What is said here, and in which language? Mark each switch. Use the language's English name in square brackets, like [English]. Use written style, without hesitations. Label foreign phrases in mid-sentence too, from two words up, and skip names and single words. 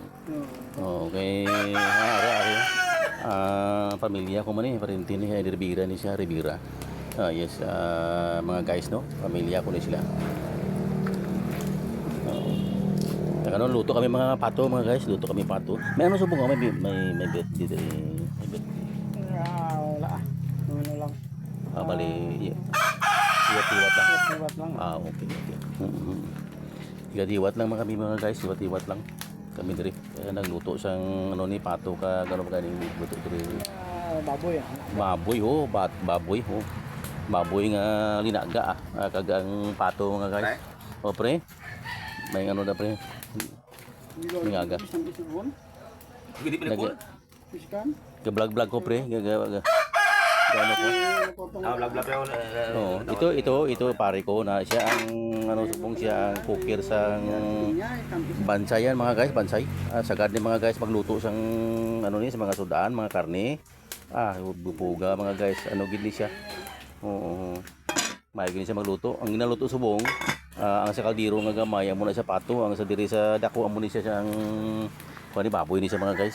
[Hiligaynon] Okay, ari pamilya ko man parente ni Rivera ni siya Rivera. Yes, mga guys, no, pamilya ko ni sila. Ano, luto kami mga pato mga guys, luto kami pato. May ano subong may bet dito may bet. Wala. Ano lang. Bali, iwat lang. Iwat lang. Okay. Iwat lang mga kami mga guys, iwat lang. Kami diri nagluto sang ano ni pato ka gano ba ganing luto diri. Baboy. Baboy ho. Baboy nga linaga kagang pato mga guys. O pre. May ano na pre. Linaga. Gidi pinapol. Piskan. Vlog ko pre. Gano ko. Ito pare ko na siya ang ano subong siya ang cooker sa bansayan mga guys, bansay. Sagad ni mga guys magluto sang ano ni sa mga sudaan, mga karne. Bubuga mga guys, ano gid ni siya. May gid siya magluto. Ang ginaluto subong ang sa kaldero nga gamay amo na sa pato, ang sa diri sa dako amo ni siya ang kuani baboy ni siya mga guys.